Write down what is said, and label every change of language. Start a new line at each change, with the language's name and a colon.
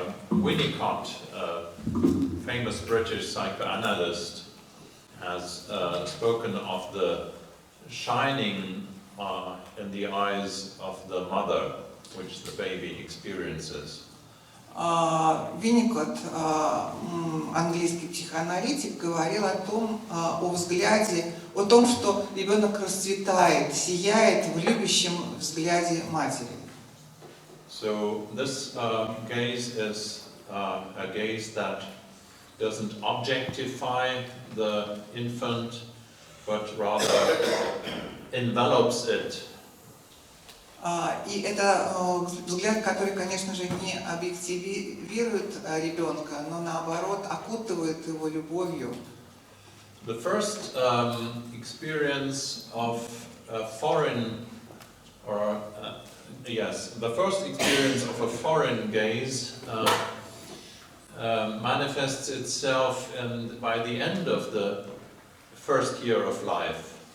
English: Winnicott, famous British psychoanalyst, has spoken of the shining in the eyes of the mother, which the baby experiences.
Russian: Винникот, английский психоаналитик, говорил о взгляде, о том, что ребенок расцветает, сияет в любящем взгляде матери.
English: So this gaze is a gaze that doesn't objectify the infant, but rather envelops it.
Russian: И это взгляд, который, конечно же, не объективирует ребенка, но наоборот окутывает его любовью.
English: The first experience of a foreign, or the first experience of a foreign gaze manifests itself by the end of the first year of life.